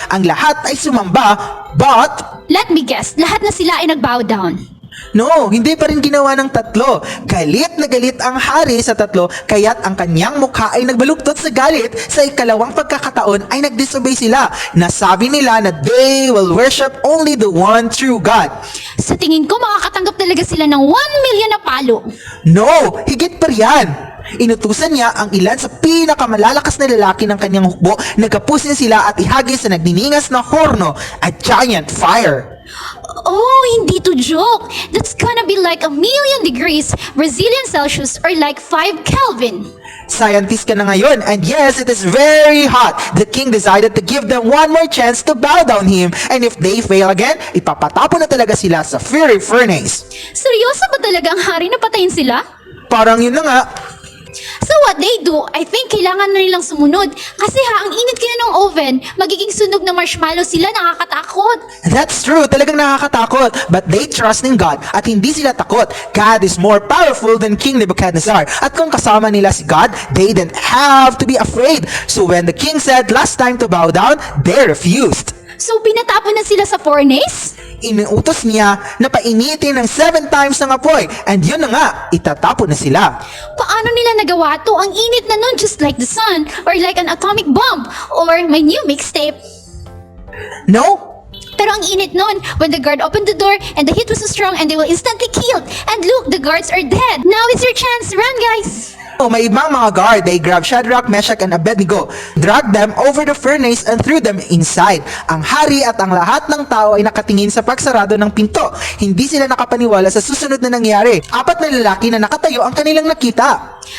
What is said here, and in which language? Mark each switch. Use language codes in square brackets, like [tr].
[tl] Ang lahat ay sumamba, but [en] Let me guess, [tl] lahat na sila ay nag-bow down. no, hindi pa rin ginawa ng tatlo. Galit na galit ang hari sa tatlo, kaya't ang kanyang mukha ay nagbaluktot sa galit. Sa ikalawang pagkakataon ay nag-disobey sila. Nasabi nila na [en] they will worship only the one true God. [tl] Sa tingin ko, makakatanggap talaga sila ng 1 million na palo. No, higit pa riyan. Inutusan niya ang ilan sa pinakamalalakas na lalaki ng kanyang hukbo na kapusin sila at ihagis sa nagniningas na horno, [en] a giant fire. Oh, [tl] hindi to [en] joke. That's gonna be like 1,000,000 degrees Brazilian Celsius or like 5 Kelvin. Scientist [tl] ka na ngayon, [en] and yes, it is very hot. The king decided to give them one more chance to bow down him, and if they fail again, [tl] ipapatapo na talaga sila sa [en] fiery furnace. [tl] Seryoso ba talaga ang hari na patayin sila? Parang yun na nga. [en] So what they do, I think [tl] kailangan na nilang sumunod. Kasi ang init kaya ng oven, magiging sunog na marshmallow sila, nakakatakot. [en] That's true, [tl] talagang nakakatakot. [en] But they trust in God [tl] at hindi sila takot. [en] God is more powerful than King Nebuchadnezzar. [tl] At kung kasama nila si [en] God, they didn't have to be afraid. So when the king said last time to bow down, they refused. [tl] So pinatapon na sila sa furnace? Inuutos niya na painitin ng 7 times ng apoy. And yun na nga, itatapon na sila. Paano nila nagawa to? Ang init na nun, [en] just like the sun, or like an atomic bomb, or my new mixtape. No? [tl] Pero ang init nun, [en] when the guard opened the door and the heat was so strong and they were instantly killed. And look, the guards are dead. Now it's your chance. Run, guys! [tl] Oh, may ibang mga guard. [en] They grabbed Shadrach, Meshach, and Abednego, dragged them over the furnace and threw them inside. [tl] Ang hari at ang lahat ng tao ay nakatingin sa pagsarado ng pinto. Hindi sila nakapaniwala sa susunod na nangyari. 4 na lalaki na nakatayo ang kanilang nakita.